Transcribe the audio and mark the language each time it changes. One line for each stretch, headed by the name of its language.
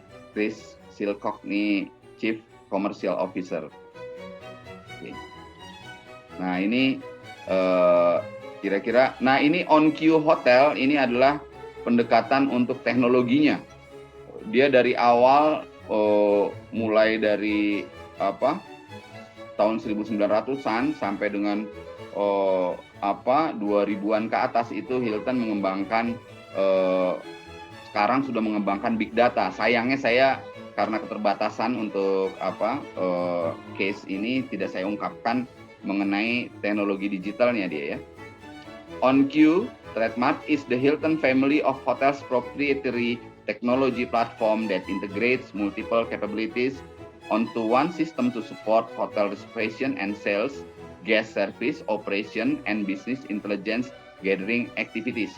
Indonesian: Chris Silcock nih Chief Commercial Officer. Oke. Nah ini kira-kira, nah ini OnQ Hotel ini adalah pendekatan untuk teknologinya. Dia dari awal mulai dari tahun 1900-an sampai dengan 2000-an ke atas itu Hilton mengembangkan sekarang sudah mengembangkan big data. Sayangnya saya karena keterbatasan untuk case ini tidak saya ungkapkan mengenai teknologi digitalnya dia ya.
English: OnQ trademark is the Hilton family of hotels proprietary technology platform that integrates multiple capabilities onto one system to support hotel reservation and sales, guest service, operation, and business intelligence gathering activities.